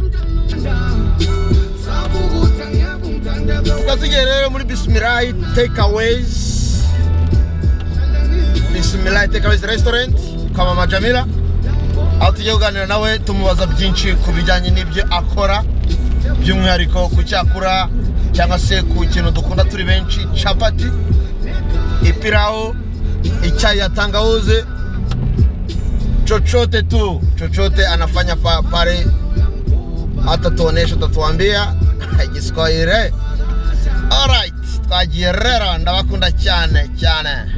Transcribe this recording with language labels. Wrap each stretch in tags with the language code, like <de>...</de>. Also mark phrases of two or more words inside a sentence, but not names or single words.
<rw>Tukatugiye rero muri Bismillah Takeaways, Bismillah Takeaways Restaurant kwa Mama Jamila, aho tugiye kuganira nawe tumubaza byinshi ku bijyanye n'ibyo akora, by'umwihariko ku cyakura cyangwa se ku kintu dukunda turi benshi, chapati, ipirao, icyayi ya tangawizi,</rw> <sw>chochote tu, chochote anafanya pale, atatuonesha, atatuambia Kiswahili.</sw> <rw>Alright, twagiye rero ndabakunda cyane cyane.</rw>